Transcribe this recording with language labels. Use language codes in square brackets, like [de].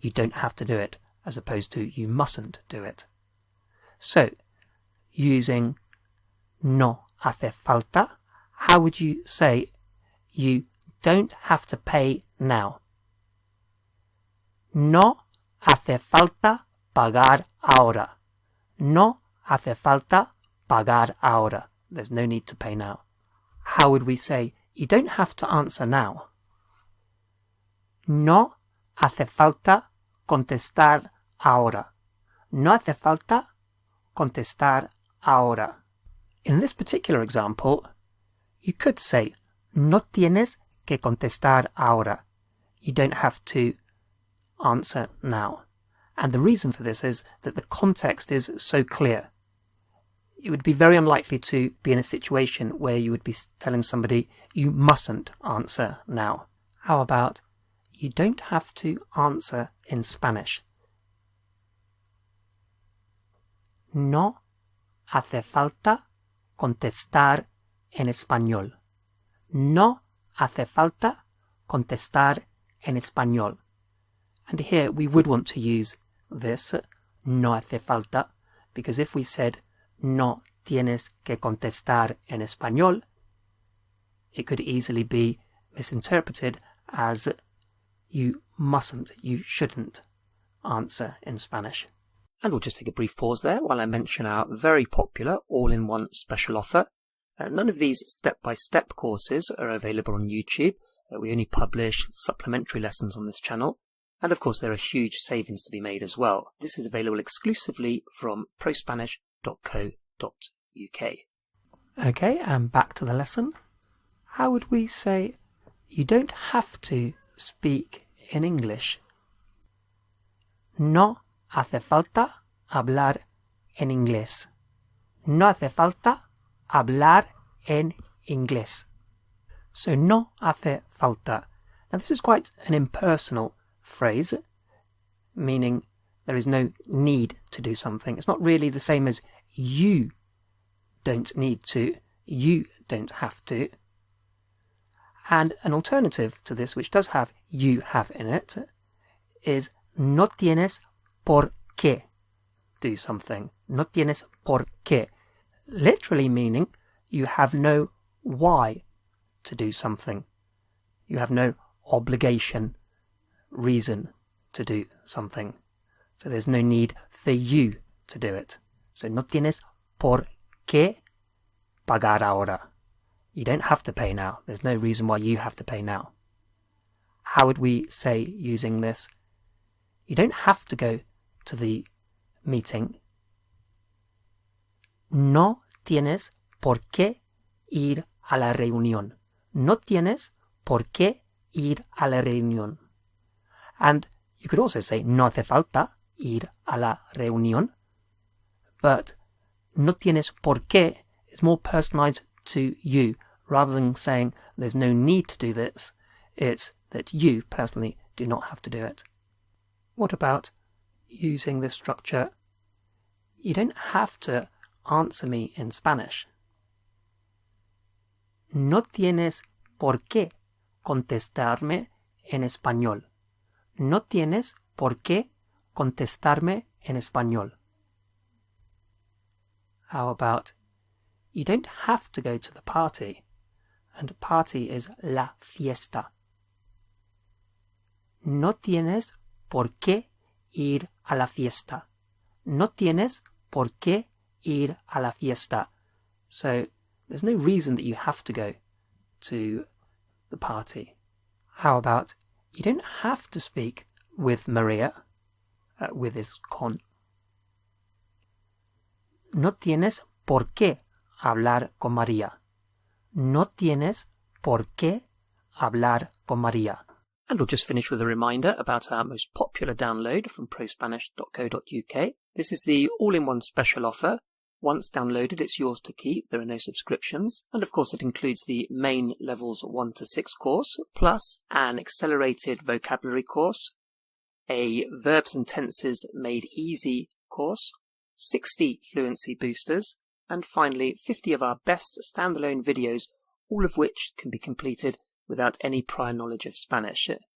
[en] You don't have to do it, as opposed to you mustn't do it. So, using no hace falta, how would you say you don't have to pay now? [es] No hace falta pagar ahora. No hace falta pagar ahora. [en] There's no need to pay now. How would we say, you don't have to answer now? [es] No hace falta contestar ahora. No hace falta contestar ahora. [en] In this particular example, you could say, [es] no tienes que contestar ahora. [en] You don't have to answer now. And the reason for this is that the context is so clear. It would be very unlikely to be in a situation where you would be telling somebody you mustn't answer now. How about, you don't have to answer in Spanish? [es] No hace falta contestar en español. No hace falta contestar en español. [en] And here we would want to use this, [es] no hace falta, [en] because if we said [es] no tienes que contestar en español, [en] it could easily be misinterpreted as you mustn't, you shouldn't answer in Spanish. And we'll just take a brief pause there while I mention our very popular all-in-one special offer. None of these step-by-step courses are available on YouTube. We only publish supplementary lessons on this channel. And of course there are huge savings to be made as well. This is available exclusively from ProSpanish.co.uk. Okay, and back to the lesson. How would we say, you don't have to speak in English? [es] No hace falta hablar en inglés. No hace falta hablar en inglés. So no hace falta. [en] Now this is quite an impersonal phrase, meaning there is no need to do something. It's not really the same as you don't need to, you don't have to. And an alternative to this, which does have you have in it, is [es] no tienes por qué [en] do something. [es] No tienes por qué. [en] Literally meaning you have no why to do something. You have no obligation, reason to do something. So there's no need for you to do it. [es] So no tienes por qué pagar ahora. [en] You don't have to pay now. There's no reason why you have to pay now. How would we say using this? You don't have to go to the meeting. [es] No tienes por qué ir a la reunión. No tienes por qué ir a la reunión. [en] And you could also say [es] no hace falta ir a la reunión, [en] but [es] no tienes por qué [en] is more personalized to you. Rather than saying there's no need to do this, it's that you personally do not have to do it. What about using this structure? You don't have to answer me in Spanish. [es] No tienes por qué contestarme en español. No tienes por qué contestarme en español. [en] How about, you don't have to go to the party, and party is la fiesta. [es] No tienes por qué ir a la fiesta. No tienes por qué ir a la fiesta. [en] So there's no reason that you have to go to the party. How about, you don't have to speak with Maria, with is con. [es] No tienes por qué hablar con María. No tienes por qué hablar con María. [en] And we'll just finish with a reminder about our most popular download from ProSpanish.co.uk. This is the all-in-one special offer. Once downloaded, it's yours to keep. There are no subscriptions. And of course, it includes the main levels 1 to 6 course, plus an accelerated vocabulary course, a verbs and tenses made easy course, 60 fluency boosters, and finally 50 of our best standalone videos, all of which can be completed without any prior knowledge of Spanish.